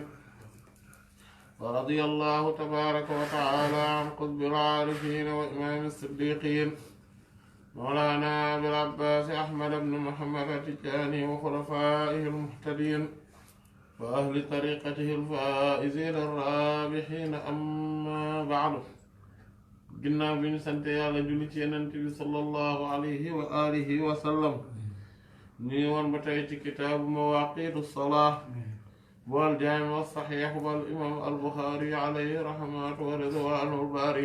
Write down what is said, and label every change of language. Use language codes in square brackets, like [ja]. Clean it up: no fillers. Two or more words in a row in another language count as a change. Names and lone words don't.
[ar] ورضي الله تبارك وتعالى عن قطب العارفين وإمام الصديقين مولانا أبي العباس أحمد بن محمد التجاني وخلفائه المهتدين وأهل طريقته الفائزين الرابحين. أما بعد. [wo] ginnaaw bi ñu sant yàlla julli ci Yonent bi [ar] صلى الله عليه وآله وسلم [wo] ñu ngi woon ba tey ci [ar] كتاب مواقيت الصلاة والجامع الصحيح والإمام البخاري عليه رحمة ورضوان الباري.